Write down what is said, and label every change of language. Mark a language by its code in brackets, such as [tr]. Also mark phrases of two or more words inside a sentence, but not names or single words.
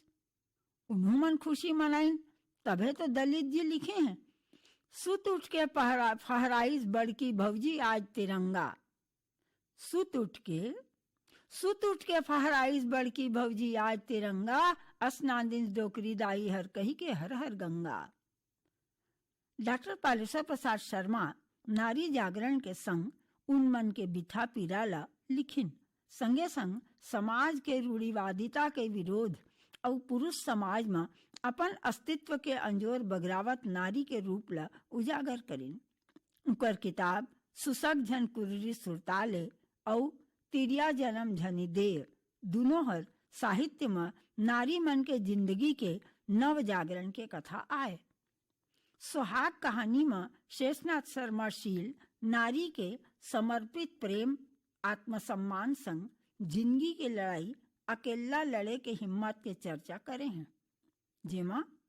[hne] उन्हों मन खुशी मनाइन, तभे तो दलित जी लिखे हैं, सुत उठ के फहराइस बड़की भौजी आज तिरंगा। सुत उठ के फहराइस बड़की भौजी आज तिरंगा, स्नान दिन डोकरी दाई हर कही के हर हर गंगा। डॉक्टर पालेश्वर प्रसाद शर्मा नारी जागरण के संग उन मन के बिथा पीराला लिखिन, संगे संग समाज के रूढ़िवादिता के विरोध और पुरुष समाज में अपन अस्तित्व के अंजोर बगरावत नारी के रूप ला उजागर करिन। उनकर किताब सुसग झन कुर्री सुरताले और तिरिया जन्म झनी देर दोनों हर साहित्य में नारी मन के जिंदगी के नव जागरण के कथा आए। सुहाग कहानी में शेषनाथ शर्मा शील नारी के समर्पित प्रेम आत्मसम्मान संग जिंदगी के लड़ाई अकेला लड़े के हिम्मत के चर्चा करे हैं, जेमा